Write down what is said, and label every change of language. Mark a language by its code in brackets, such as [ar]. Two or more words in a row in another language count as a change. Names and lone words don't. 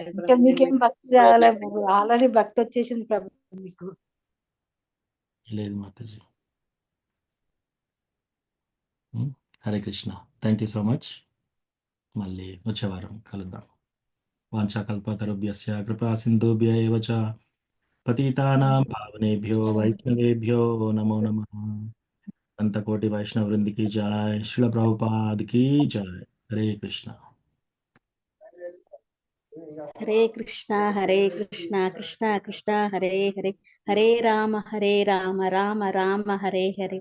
[te] ఇంకా మీకేం భక్తి రావాలా? ఆల్రెడీ భక్తి వచ్చేసింది ప్రభు మీకు. లేదు మాతాజీ. హరే కృష్ణ. [en] Thank you so much. [te] మళ్ళీ వచ్చే వారం కలుద్దాం. [sa] వాంఛాకల్పతరుభ్యస్య కృపా సింధుభ్య ఏవ చ పతితానాం పావనేభ్యో వైష్ణవేభ్యో నమో నమః. [te] అంతకోటి వైష్ణవ వృందికి జయ, శ్రీల ప్రభుపాదికి జయ. హరే కృష్ణ. హరే కృష్ణ కృష్ణ కృష్ణ హరే హరే, హరే రామ రామ రామ హరే హరే.